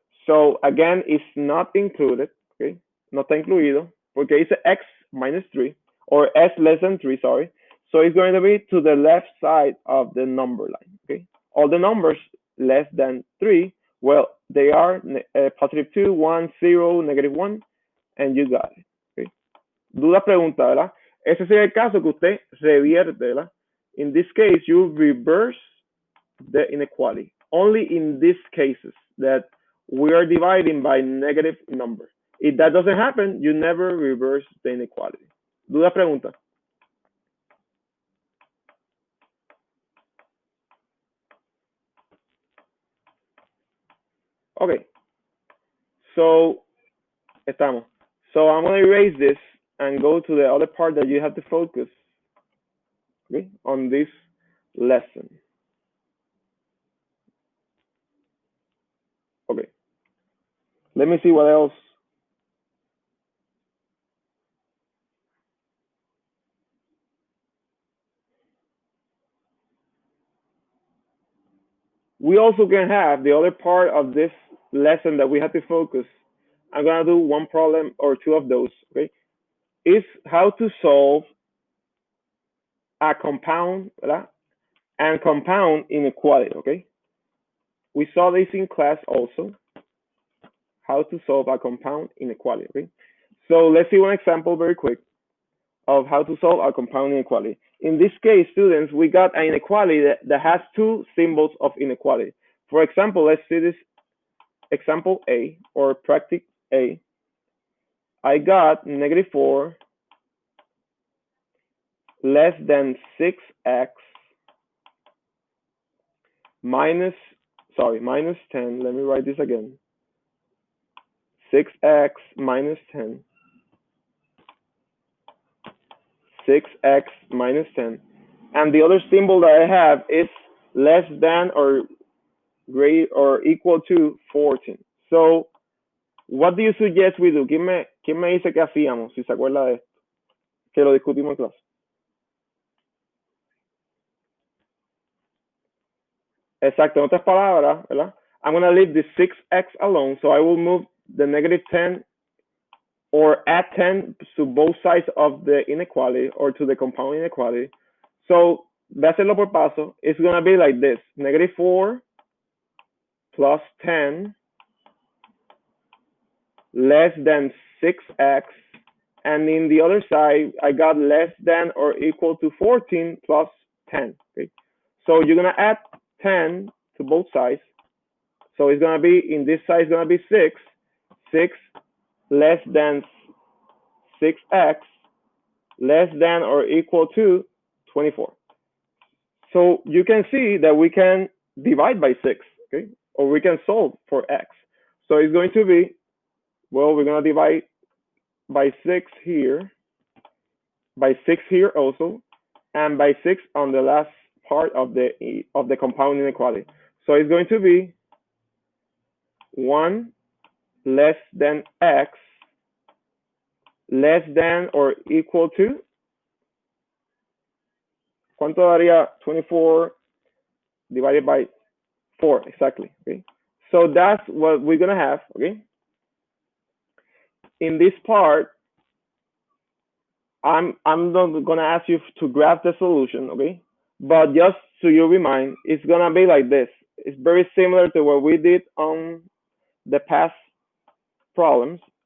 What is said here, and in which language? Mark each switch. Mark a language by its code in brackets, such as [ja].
[en] So again, it's not included, okay? [es] No está incluido, porque dice [en] x minus 3, or s less than 3, sorry. So it's going to be to the left side of the number line, okay? All the numbers less than 3, well, they are positive 2, 1, 0, negative 1, and you got it, okay? [es] Duda, pregunta, ¿verdad? Ese sería el caso que usted revierte, ¿verdad? [en] In this case, you reverse the inequality. Only in these cases that we are dividing by negative number. If that doesn't happen, you never reverse the inequality. [es] ¿Duda, pregunta? [en] Okay. So, [es] estamos. [en] So I'm going to erase this and go to the other part that you have to focus, okay, on this lesson. Okay. Let me see what else. We also can have the other part of this lesson that we have to focus. I'm going to do one problem or two of those, okay? Is how to solve a compound, [es] ¿verdad? [en] And compound inequality, okay? We saw this in class also, how to solve a compound inequality, okay? So let's see one example very quick of how to solve a compound inequality. In this case, students, we got an inequality that has two symbols of inequality. For example, let's see this example A, or practice A. I got negative 4 less than 6x minus 10. Let me write this again. 6x minus 10. 6x minus 10. And the other symbol that I have is less than or greater or equal to 14. So, what do you suggest we do? [es] ¿Quién me dice que hacíamos, si se acuerda de esto? Que lo discutimos en clase. Exacto, en otras palabras, ¿verdad? [en] I'm going to leave the 6x alone, so I will move the negative 10 or add 10 to both sides of the inequality or to the compound inequality. [es] So, voy a hacerlo por paso. [en] It's going to be like this. Negative 4 plus 10 less than 6x. And in the other side, I got less than or equal to 14 plus 10. Okay? So you're going to add 10 to both sides. So it's going to be, in this side, it's going to be 6. 6 less than 6x less than or equal to 24. So you can see that we can divide by 6, okay? Or we can solve for x. So it's going to be, well, we're going to divide by 6 here, by 6 here also, and by 6 on the last part of the compound inequality. So it's going to be 1 less than x less than or equal to, [es] ¿Cuánto daría [en] 24 divided by 4? Exactly. Okay. So that's what we're gonna have. Okay. In this part, I'm not gonna ask you to graph the solution. Okay. But just so you remind, it's gonna be like this. It's very similar to what we did on the past problems.